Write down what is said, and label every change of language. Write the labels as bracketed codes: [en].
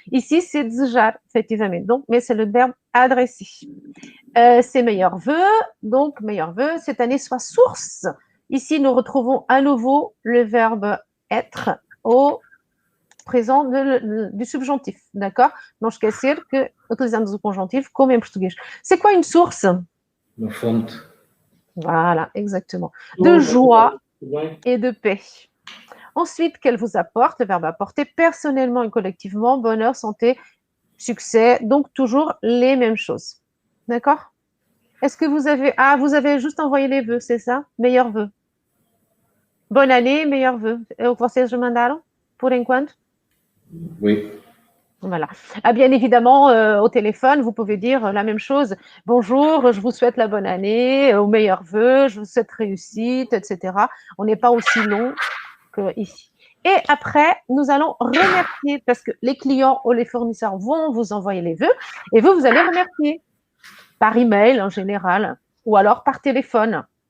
[fr] Ici, c'est desejar, effectivement. Donc, mais c'est le verbe adresser. C'est meilleurs vœux. Donc, meilleurs vœux. Cette année soit source. Ici, nous retrouvons à nouveau le verbe être au présent du subjonctif. D'accord? [pt] Não esquecer que utilizamos o conjonctif como em português. [fr] C'est quoi une source? Uma fonte. Voilà, exactement. De joie et de paix. Ensuite, qu'elle vous apporte, le verbe apporter personnellement et collectivement, bonheur, santé, succès, donc toujours les mêmes choses. D'accord? Est-ce que vous avez... Ah, vous avez juste envoyé les vœux, c'est ça? Meilleurs vœux. Bonne année, meilleurs vœux. [pt] Vocês já mandaram, por enquanto? [fr] Oui. Voilà. Ah, bien évidemment, au téléphone, vous pouvez dire la même chose. Bonjour, je vous souhaite la bonne année, aux meilleurs vœux, je vous souhaite réussite, etc. On n'est pas aussi long qu'ici. Et après, nous allons remercier parce que les clients ou les fournisseurs vont vous envoyer les vœux et vous allez remercier par email en général ou alors par téléphone.